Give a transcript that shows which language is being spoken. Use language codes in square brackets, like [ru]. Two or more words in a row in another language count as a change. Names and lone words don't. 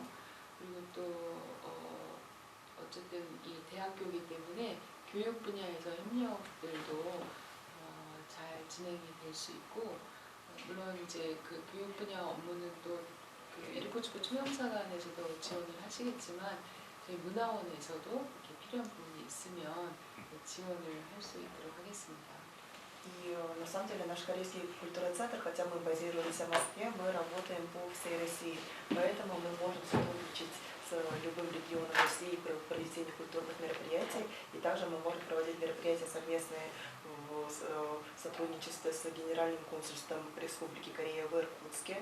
[ko] 그리고 또 어쨌든 이 대학교이기 때문에 교육 분야에서 협력들도 잘 진행이 될 수 있고 물론 이제 그 교육 분야 업무는 또 그 이르쿠츠크 초영사관에서도 지원을 하시겠지만 저희 문화원에서도 이렇게 필요한 부분이 있으면 지원을 할 수 있도록 하겠습니다. [ru] И на самом деле наш корейский культурный центр, хотя мы базируемся в Москве, мы работаем по всей России, поэтому мы можем сотрудничать с любым регионом России при проведении культурных мероприятий, и также мы можем проводить мероприятия совместные в сотрудничестве с Генеральным консульством Республики Корея в Иркутске.